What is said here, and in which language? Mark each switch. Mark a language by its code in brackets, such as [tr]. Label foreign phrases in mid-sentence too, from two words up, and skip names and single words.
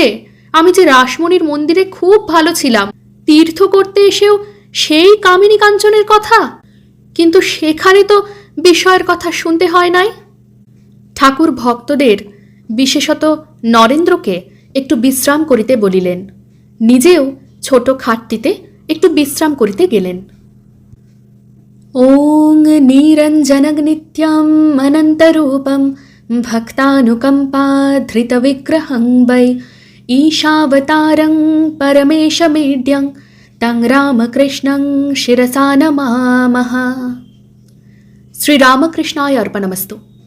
[bn] আমি যে রাসমণির মন্দিরে খুব ভালো ছিলাম, তীর্থ করতে এসেও সেই কামিনী কাঞ্চনের কথা, কিন্তু সেখানে তো বিষয়ের কথা শুনতে হয় নাই। ঠাকুর ভক্তদের, বিশেষত নরেন্দ্রকে একটু বিশ্রাম করিতে বলিলেন, নিজেও ছোট খাটটিতে একটু বিশ্রাম করিতে গেলেন। [sa] ওং নিরঞ্জননিত্যম অনন্তরূপম ভক্তানুকম্পা ধৃত বিগ্রহং বৈ ঈশাবতারং পরমেশমেড্যং তং রামকৃষ্ণং শিরসা নমামঃ। শ্রীরামকৃষ্ণায় অর্পণমস্তু।